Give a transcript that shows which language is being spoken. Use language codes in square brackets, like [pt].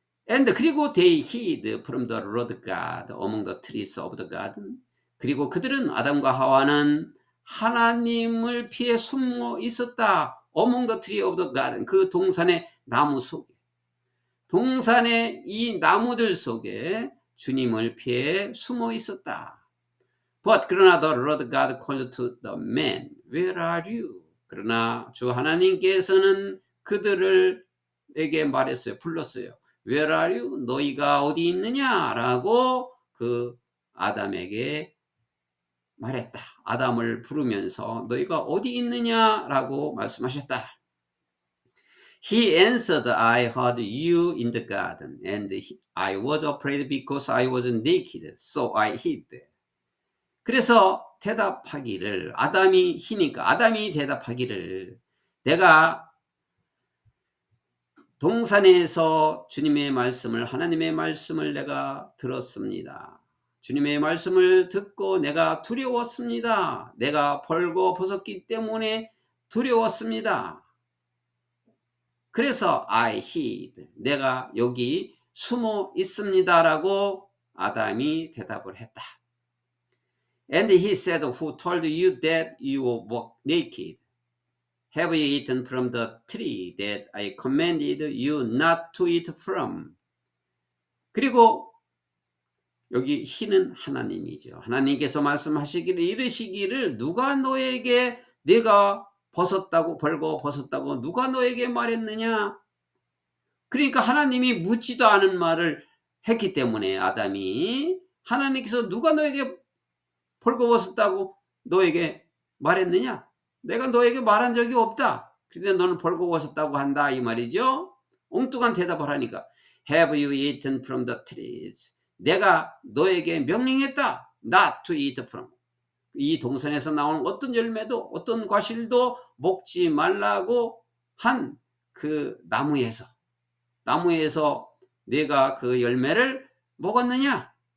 [en] And [ko] 그리고 [en] they hid from the Lord God among the trees of the garden. [ko] 그리고 그들은 아담과 하와는 하나님을 피해 숨어 있었다. [en] Among the tree of the garden. [ko] 그 동산의 나무 속에. 동산의 이 나무들 속에 주님을 피해 숨어 있었다. [en] But [ko] 그러나 [en] the Lord God called to the man, where are you? [ko] 그러나 주 하나님께서는 그들에게 말했어요. 불렀어요. [en] Where are you? [ko] 너희가 어디 있느냐라고 그 아담에게 말했다. 아담을 부르면서 너희가 어디 있느냐라고 말씀하셨다. [en] He answered, I heard you in the garden, and I was afraid because I was naked, so I hid. [ko] 그래서 대답하기를, 아담이 희니까 아담이 대답하기를, 내가 동산에서 주님의 말씀을, 하나님의 말씀을 내가 들었습니다. 주님의 말씀을 듣고 내가 두려웠습니다. 내가 벌고 벗었기 때문에 두려웠습니다. 그래서 [en] I hid, [ko] 내가 여기 숨어 있습니다 라고 아담이 대답을 했다. [en] And he said, who told you that you were naked? Have you eaten from the tree that I commanded you not to eat from? [ko] 그리고 여기 he는 하나님이죠. 하나님께서 말씀하시기를, 이르시기를, 누가 너에게 네가 벗었다고, 벌고 벗었다고 누가 너에게 말했느냐? 그러니까 하나님이 묻지도 않은 말을 했기 때문에 아담이, 하나님께서 누가 너에게 벌거벗었다고 너에게 말했느냐? 내가 너에게 말한 적이 없다. 그런데 너는 벌거벗었다고 한다 이 말이죠. 엉뚱한 대답을 하니까 [en] Have you eaten from the trees? [ko] 내가 너에게 명령했다. [en] Not to eat from. [ko] 이 동산에서 나오는 어떤 열매도 어떤 과실도 먹지 말라고 한 그 나무에서 내가 그 열매를 먹었느냐?